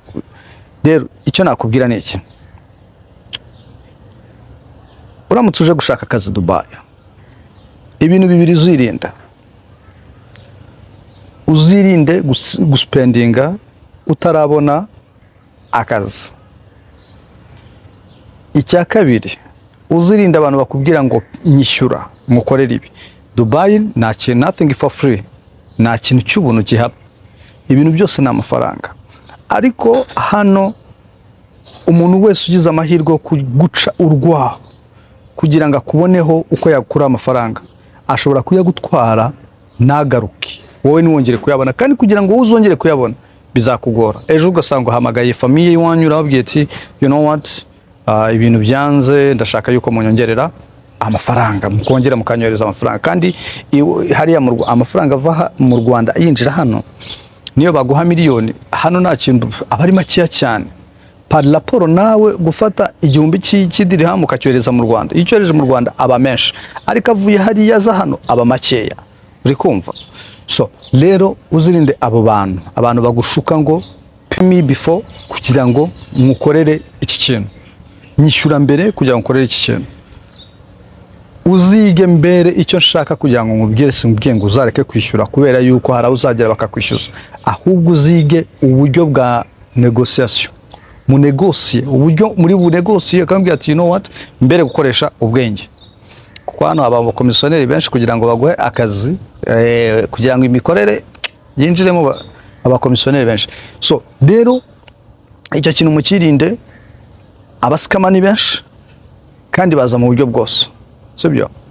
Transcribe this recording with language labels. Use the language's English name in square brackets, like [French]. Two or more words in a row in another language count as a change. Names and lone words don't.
[Kinyarwanda] Rero icyo nakubwira ni iki, uramutse uje gushaka akazi Dubai, ibintu bibiri uzirinde guspendinga utarabona akazi. Icya kabiri, uzirinde abantu bakubwira ngo nyishyura mukorera ibi. Dubai nta kintu, [English] nothing for free, [Kinyarwanda] nta kintu cy'ubuntu gihaba, ibintu byose ni amafaranga. Ariko hano umuntu wese ugize amahirwe yo guca urwaho kugira ngo akuboneho uko yakura amafaranga, ashobora kuyagutwara nagaruke, wowe niwongere kuyabona, kandi kugira ngo uzongere kuyabona bizakugora. Ejo ugasanga uhamagaye famiye iwanyu urababwiye ati [English] you know what, [Kinyarwanda] ibintu byanze, ndashaka yuko munyongerera amafaranga, mukongera mukanyohereza amafaranga. Kandi hariya amafaranga ava mu Rwanda yinjira hano, niyo baguha miliyoni, hano nta kintu aba ari makeya cyane [French] par rapport [Kinyarwanda] nawe gufata igihumbi cy'idirham ukacyohereza mu Rwanda. Iyo cyohereje mu Rwanda aba menshi, ariko avuye hariya za hano aba makeya. Uri kumva? So rero uzirinde abo abantu bagushuka ngo [English] pay me before, [Kinyarwanda] kugira ngo mukorere iki kintu, nyishyura mbere kugira ngo nkorere iki kintu. Uzige mbere icyo nshaka kugira ngo nkubwire, simbwiye ngo uzareke kwishyura kubera yuko hari uzagera bakakwishyuza, ahubwo uzige uburyo bwa negotiation, mu negotiate uburyo muri bu negotiate, akambwira ati [English] you know what, [Kinyarwanda] mbere gukoresha ubwenge. Kuko hano aba komisioneri benshi kugira ngo baguhe akazi, kugira ngo imikorere yinjiremo aba komisioneri benshi. So rero icyo kintu mukirinde, abasikama ni benshi kandi baza mu buryo bwose, sibyo?